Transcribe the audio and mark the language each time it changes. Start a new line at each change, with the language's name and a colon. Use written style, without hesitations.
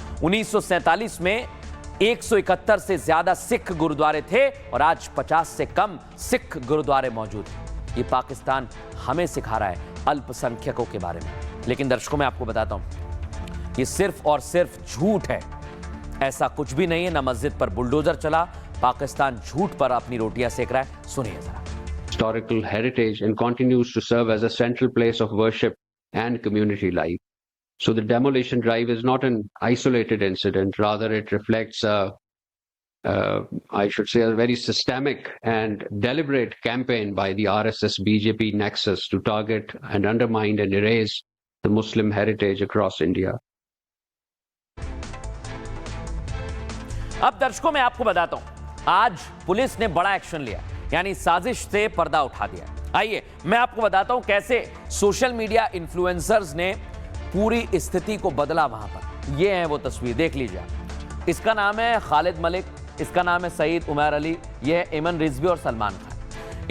Hindi: 1947 में 171 से ज्यादा सिख गुरुद्वारे थे और आज 50 से कम सिख गुरुद्वारे मौजूद हैं। यह पाकिस्तान हमें सिखा रहा है अल्पसंख्यकों के बारे में। लेकिन दर्शकों, मैं आपको बताता हूं, यह सिर्फ और सिर्फ झूठ है। ऐसा कुछ भी नहीं है। ना मस्जिद पर बुलडोजर चला, पाकिस्तान झूठ पर अपनी रोटियां सेक रहा है। सुनिए जरा।
English: Historical heritage and continues to serve as a central place of worship and community life. So the demolition drive is not an isolated incident. Rather, it reflects I should say, a very systemic and deliberate campaign by the RSS-BJP nexus to target and undermine and erase the Muslim heritage across India.
Hindi: अब दर्शकों, मैं आपको बताता हूं, आज police ने बड़ा action लिया, यानी साजिश से पर्दा उठा दिया। आइए मैं आपको बताता हूं कैसे सोशल मीडिया इन्फ्लुएंसर्स ने पूरी स्थिति को बदला वहां पर। ये है वो तस्वीर, देख लीजिए। इसका नाम है खालिद मलिक, इसका नाम है सईद उमर अली, ये है एमन रिजवी और सलमान खान।